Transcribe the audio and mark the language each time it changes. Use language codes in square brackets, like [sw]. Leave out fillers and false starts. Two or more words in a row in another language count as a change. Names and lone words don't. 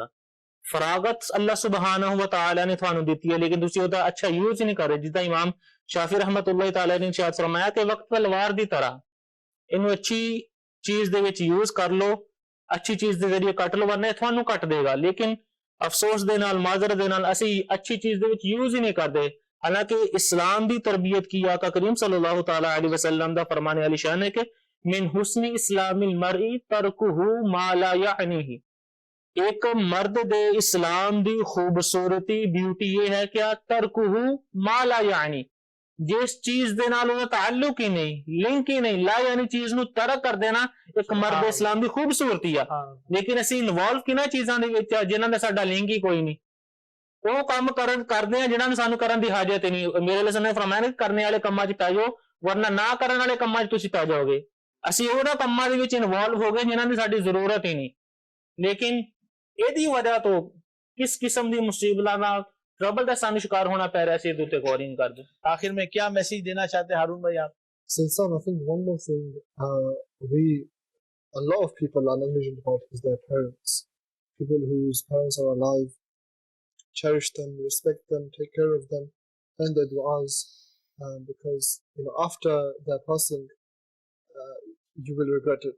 [pa] فراغت اللہ [ar] سبحانہ و تعالیٰ [pa] نے تھانو دیتی ہے لیکن تسی دا اچھا یوز نہیں کر رہے، جدا امام شافعی [ar] رحمت اللہ تعالیٰ [pa] نے ارشاد فرمایا کہ وقت تلوار دی طرح انو اچھی چیز دے وچ یوز کر لو، اچھی چیز دے ذریعے کٹ لو ورنہ تھانو کٹ دے گا۔ لیکن افسوس دے نال معذرت دے نال اسی اچھی چیز دے وچ یوز ہی نہیں کر دے، حالانکہ اسلام دی تربیت کی آقا کریم [ar] صلی اللہ تعالیٰ علیہ وسلم [pa] دا فرمانے علی شان ہے کہ [ar] من حسن اسلام المرئی ترکہ ما لا یعنیہ، [pa] ایک مرد دے اسلام دی خوبصورتی بیوٹی یہ ہے کیا [ar] ترکہ ما لا یعنی، [pa] جس چیز دے نال انہوں تعلق ہی نہیں، لنک ہی نہیں، لا یعنی چیز نو ترک کر دینا ایک مرد اسلام دی خوبصورتی ہے۔ لیکن اسی انوالو کنا چیزاں دے وچ جنہاں دا ساڈا لنک ہی کوئی نہیں، وہ کام کردے ہیں جنہاں نوں سانوں کرن دی حاجت ہی نہیں۔ میرے علیہ نے فرمایا کہ کرنے والے کماں چ پے جاؤ ورنہ نہ کرن والے کماں چ تسی پے جاؤ گے۔ اسی اوہاں کماں دے وچ انوالو ہو گئے جنہاں دی ساڈی ضرورت ہی نہیں، لیکن ایدی وجہ تو کس قسم دی مصیبتاں نال ٹربل دا سانوں شکار ہونا پے رہا سی، تے غور نہیں کردے۔ [ur] آخر میں کیا میسج دینا چاہتے ہیں ہارون بھائی آپ؟ [en] Since I think one more thing, a lot of people are negligent about is their parents. People whose parents are alive, cherish them, respect them, take care of them, and their du'as, because after their passing, you will regret it.